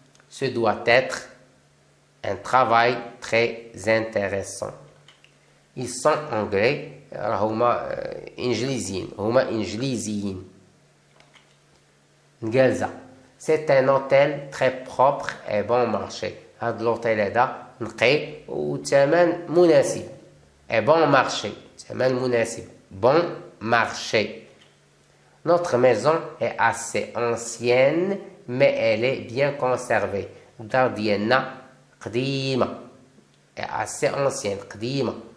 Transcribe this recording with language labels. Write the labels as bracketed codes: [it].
[fr] Ce doit être un travail très intéressant. Ils sont anglais. [ar] هما إنجليزيين. هما إنجليزيين. نقالزة. [fr] C'est un hôtel très propre et bon marché. [ar] هاد l'hôtel هذا نقي وثمن مناسب. [fr] Et bon marché. [ar] ثمن مناسب. [fr] Bon marché. Notre maison est assez ancienne, mais elle est bien conservée. [ar] الدار ديالنا قديمة. [fr] assez ancienne قديمة.